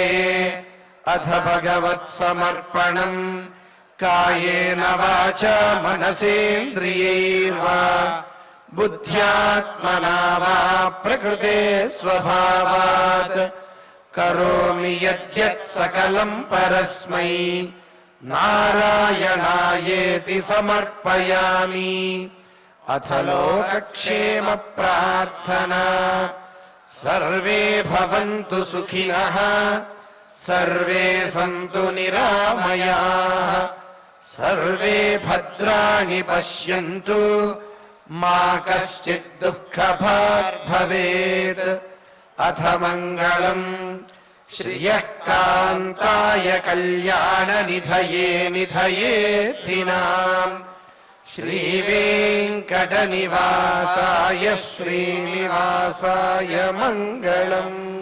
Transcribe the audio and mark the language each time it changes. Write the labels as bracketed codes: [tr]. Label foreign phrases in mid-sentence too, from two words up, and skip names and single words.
[sa] అథ భగవత్సమర్పణం కాయేన వాచా మనసేంద్రియైర్వా బుద్ధ్యాత్మనా వా ప్రకృతే స్వభావాత్ కరోమి యద్యత్ సకలం పరస్మై నారాయణాయేతి సమర్పయామి. అథ లోకక్షేమ ప్రార్థనా సర్వే భవంతు సుఖినః సర్వే సంతు నిరామయాః सर्वे भद्राणि पश्यन्तु मा कश्चित् दुःखभाग् भवेत् अथ मङ्गलम् श्रियः कान्ताय कल्याणनिधये निधयेत्थिनाम् श्रीवेङ्कटनिवासाय श्रीनिवासाय मङ्गलम्।